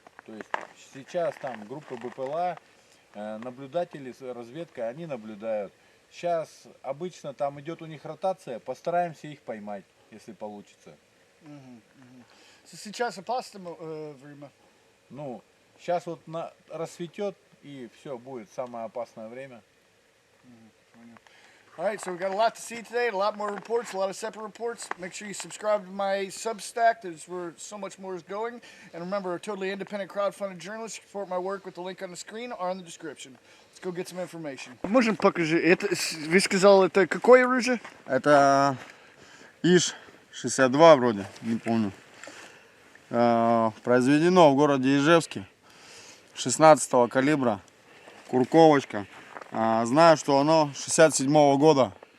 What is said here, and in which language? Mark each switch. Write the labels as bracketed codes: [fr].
[ru] То есть сейчас там группа БПЛА, наблюдатели, разведка, они наблюдают. Сейчас обычно там идет у них ротация, постараемся их поймать, если получится. Сейчас опасно время. Ну, сейчас вот рассветет, и все, будет самое опасное время. [en] All right, so we got a lot to see today, a lot more reports, a lot of separate reports. Make sure you subscribe to my Substack. There's where so much more is going. And remember, a totally independent crowdfunded journalist. Support my work with the link on the screen or in the description. Let's go get some information. [ru] Можем покажи. Это, вы сказали, это какое оружие? Это ИШ-62 вроде, не помню. Произведено в городе Ижевске, 16-го калибра, курковочка. Знаю, что оно 67-го года.